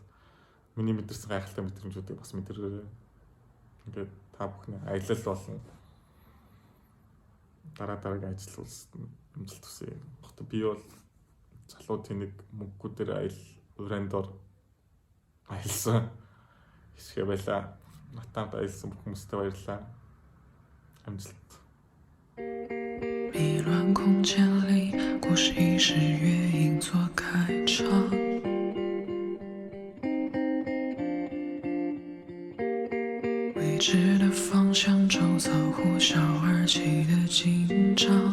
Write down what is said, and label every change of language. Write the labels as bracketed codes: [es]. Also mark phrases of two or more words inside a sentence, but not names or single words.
[mn] Миний мэдэрсэн гайхалтай мэдрэмжүүдийг бас мэдэрээрэй. Ингээд та бүхний аялал болон дараагийн ажил үйлсэд амжилт хүсье. Гэхдээ би бол залуу тэнэг мөнгөдөр урандор аялсан хэсэг байлаа. Натанд аялсан бүх хүмүүстээ баярлалаа. Амжилт. [zh] 迷乱空间里，故事已是乐音做开场。未知的方向，周遭呼啸而起的紧张。